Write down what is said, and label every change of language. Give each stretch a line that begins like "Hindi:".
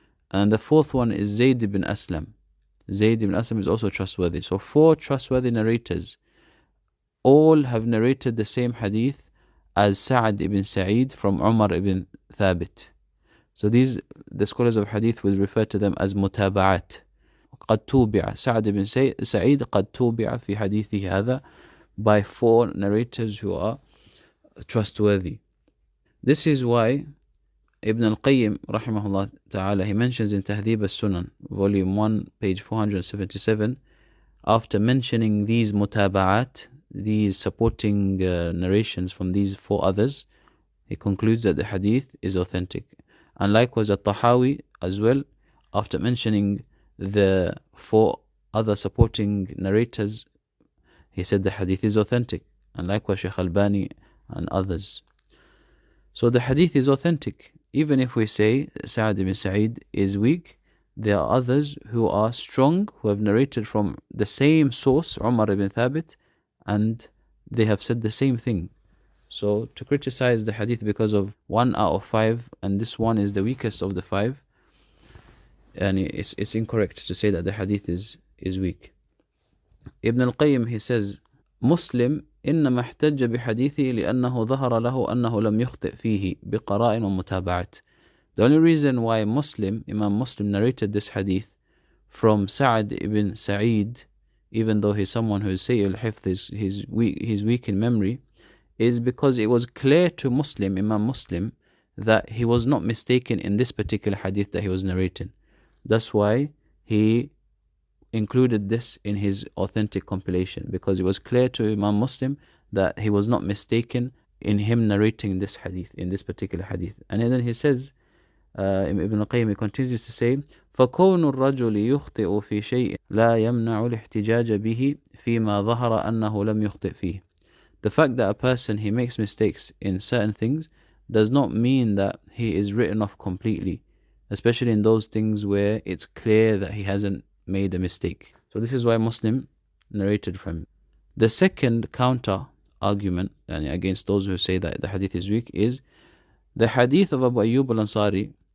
English: And the fourth one is Zayd ibn Aslam. Zayd ibn Aslam is also trustworthy. So four trustworthy narrators. All have narrated the same hadith as Sa'ad ibn Sa'id from Umar ibn Thabit. So these, the scholars of hadith will refer to them as mutaba'at.
Arabic: قد توبع سعد بن سعيد قد توبع في حديثه هذا
English: by four narrators who are trustworthy. This is why Ibn al-Qayyim rahimahullah ta'ala, he mentions in Tahdhib al-Sunan, volume 1, page 477, after mentioning these mutaba'at, these supporting narrations from these four others, he concludes that the hadith is authentic. And likewise at-Tahawi as well, after mentioning the four other supporting narrators, he said the hadith is authentic. And likewise Shaykh Albani and others. So the hadith is authentic. Even if we say Sa'ad ibn Sa'id is weak, there are others who are strong, who have narrated from the same source, Umar ibn Thabit, and they have said the same thing. So to criticize the hadith because of 1 out of 5, and this one is the weakest of the 5, and it's incorrect to say that the hadith is weak. Ibn al-Qayyim, he says,
Arabic: Muslim إنما احتج بحديثه لأنه ظهر له أنه لم يخطئ فيه بقراء ومتابعات.
English: The only reason why Imam Muslim narrated this hadith from Sa'ad ibn Sa'id, even though he's someone who is sayy al-hifz, he's weak in memory, is because it was clear to Imam Muslim, that he was not mistaken in this particular hadith that he was narrating. That's why he included this in his authentic compilation, because it was clear to Imam Muslim that he was not mistaken in him narrating this hadith, in this particular hadith. And then he says, Ibn al-Qayyim continues to say,
Arabic: فَكَوْنُ الرَّجُلِ يُخْطِئُ فِي شَيْءٍ لَا يَمْنَعُ الْاحْتِجَاجَ بِهِ فِيمَا ظَهَرَ أَنَّهُ لَمْ يُخْطِئ فِيهِ.
English: The fact that a person, he makes mistakes in certain things, does not mean that he is written off completely, especially in those things where it's clear that he hasn't made a mistake. So this is why Muslim narrated from him. The second counter argument against those who say that the hadith is weak is the hadith of Abu Ayyub al-Ansari,